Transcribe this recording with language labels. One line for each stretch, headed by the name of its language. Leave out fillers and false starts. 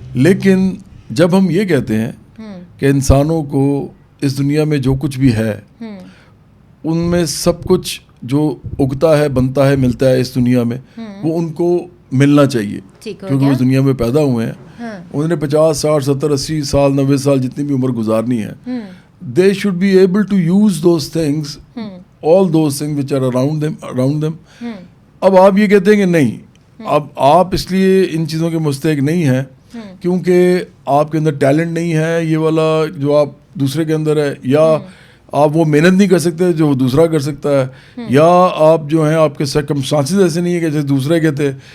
Urdu: لیکن جب ہم یہ کہتے ہیں کہ انسانوں کو اس دنیا میں جو کچھ بھی ہے ان میں سب کچھ جو اگتا ہے, بنتا ہے, ملتا ہے اس دنیا میں, وہ ان کو ملنا چاہیے, کیونکہ وہ دنیا میں پیدا ہوئے ہیں. انہوں نے 50, 60, 70, 80 سال, 90 سال جتنی بھی عمر گزارنی ہے.
English: They should be able to use those things, all those things which are around them.
Urdu: اب آپ یہ کہتے ہیں کہ نہیں, اب آپ اس لیے ان چیزوں کے مستحق نہیں ہیں کیونکہ آپ کے اندر ٹیلنٹ نہیں ہے یہ والا جو آپ دوسرے کے اندر ہے, یا آپ وہ محنت نہیں کر سکتے جو وہ دوسرا کر سکتا ہے, یا آپ جو ہیں آپ کے سرکمسٹانسز ایسے نہیں ہیں کہ جیسے دوسرے کے تھے.